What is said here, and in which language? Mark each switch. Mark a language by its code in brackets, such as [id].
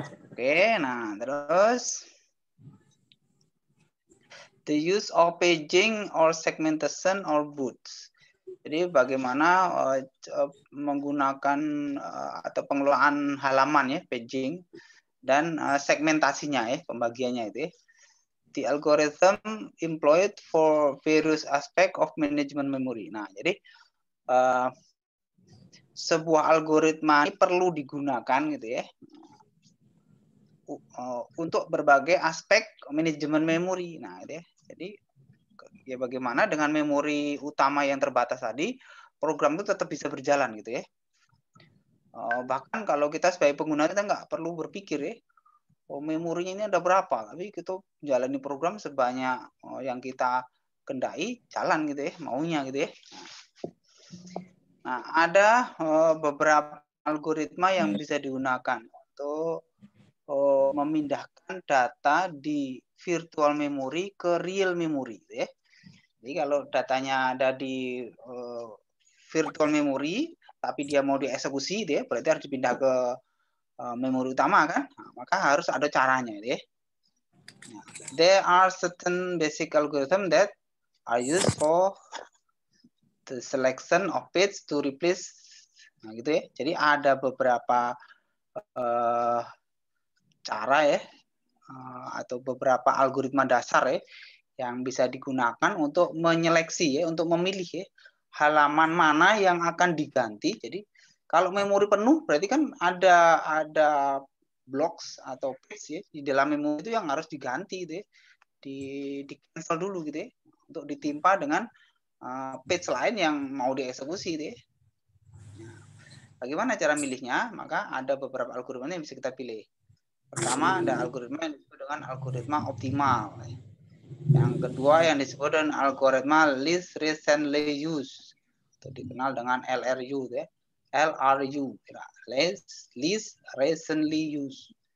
[en] Oke, [id] nah terus [en] the use of paging or segmentation or boots. [id] Jadi bagaimana menggunakan atau pengelolaan halaman ya, paging, dan segmentasinya ya, pembagiannya itu ya. [en] The algorithm employed for various aspect of management memory. [id] Nah, jadi sebuah algoritma ini perlu digunakan gitu ya, untuk berbagai aspek manajemen memori. Nah, gitu ya. Jadi ya bagaimana dengan memori utama yang terbatas tadi, program itu tetap bisa berjalan gitu ya. Bahkan kalau kita sebagai pengguna kita nggak perlu berpikir ya, memorinya ini ada berapa, tapi kita jalani program sebanyak yang kita kendai, jalan gitu ya, maunya gitu ya. Nah, ada beberapa algoritma yang bisa digunakan untuk memindahkan data di virtual memory ke real memory gitu ya. Jadi kalau datanya ada di virtual memory tapi dia mau dieksekusi gitu ya, berarti harus dipindah ke memori utama kan. Nah, maka harus ada caranya gitu ya. [en] Nah, there are certain basic algorithm that are used for the selection of page to replace. [id] Nah, gitu ya. Jadi ada beberapa cara ya, atau beberapa algoritma dasar ya yang bisa digunakan untuk menyeleksi ya, untuk memilih ya, halaman mana yang akan diganti. Jadi kalau memori penuh berarti kan ada blocks atau page ya di dalam memori itu yang harus diganti gitu ya. Di cancel dulu gitu ya, untuk ditimpa dengan page lain yang mau dieksekusi gitu ya. Nah, bagaimana cara milihnya? Maka ada beberapa algoritma yang bisa kita pilih. Pertama ada algoritma yang disebut dengan algoritma optimal. Yang kedua yang disebut dengan algoritma least recently used, atau dikenal dengan LRU ya. LRU, least recently used.